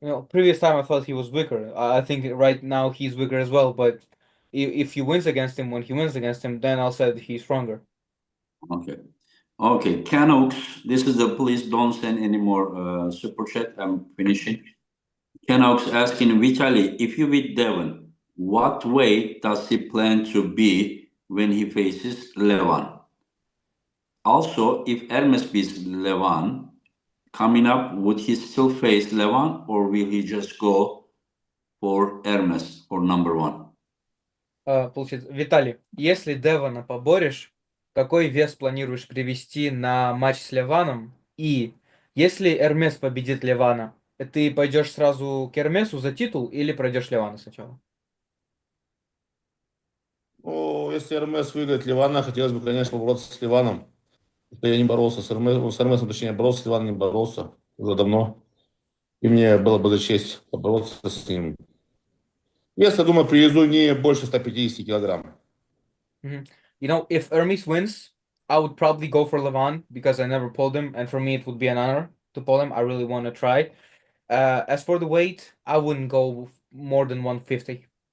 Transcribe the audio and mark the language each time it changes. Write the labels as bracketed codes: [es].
[en] Previous time I thought he was weaker. I think right now he's weaker as well. But if he wins against him, when he wins against him, then I'll say that he's stronger. Okay. Okay. Canox, this is the please don't send any more super chat. I'm finishing. Canox asking Vitali, if you beat Devon, what weight does he plan to be when he faces Levan? Also, if Hermes beats Levan, coming up, would he still face Levan or will he just go for Hermes for number one? [ru] Получается, Виталий, если Девона поборешь, какой вес планируешь привести на матч с Ливаном? И если Эрмес победит Ливана, ты пойдешь сразу к Эрмесу за титул или пройдешь Ливана сначала? Ну, если РМС выиграет Ливана, хотелось бы, конечно, побороться с Ливаном. Я не боролся с Эрмесом, точнее, боролся с Ливаном, не боролся уже давно. И мне было бы за честь побороться с ним. Вес, я думаю, привезу не больше 150 килограмм. [en] If Hermes wins, I would probably go for Levan because I never pulled him, and for me it would be an honor to pull him. I really want to try. As for the weight, I wouldn't go more than 150.